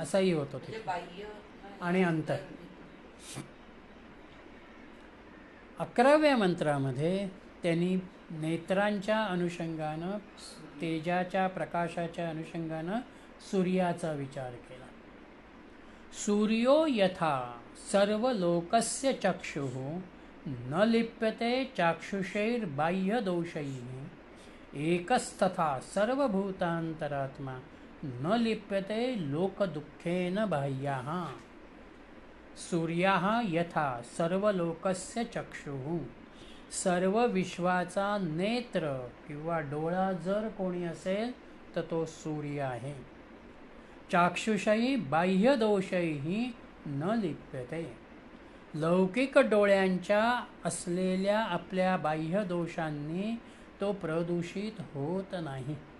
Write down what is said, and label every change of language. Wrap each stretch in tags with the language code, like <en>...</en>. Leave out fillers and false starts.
<mr>असाही होतो ते. बाह्य आणि अंतर. 11व्या मंत्रामध्ये त्यांनी नेत्रांच्या अनुषंगानं, तेजाच्या प्रकाशाच्या अनुषंगानं सूर्याचा विचार केला.</mr> <sa>सूर्यो यथा सर्वलोकस्य चक्षुः न लिप्यते चाक्षुषैर्बाह्यदोषैः एकस्तथा सर्वभूतांतरात्मा न लिप्यते लोकदुःखेन बाह्याः. सूर्याः यथा सर्वलोकस्य चक्षुः,</sa> <mr>सर्व विश्वाचा नेत्र किंवा डोळा जर कोणी असेल तर तो सूर्य आहे.</mr> <sa>चाक्षुषैः बाह्यदोषैः न लिप्यते,</sa> <mr>लौकिक डोळ्यांच्या असलेल्या आपल्या बाह्य दोषांनी तो प्रदूषित होत नाही.</mr>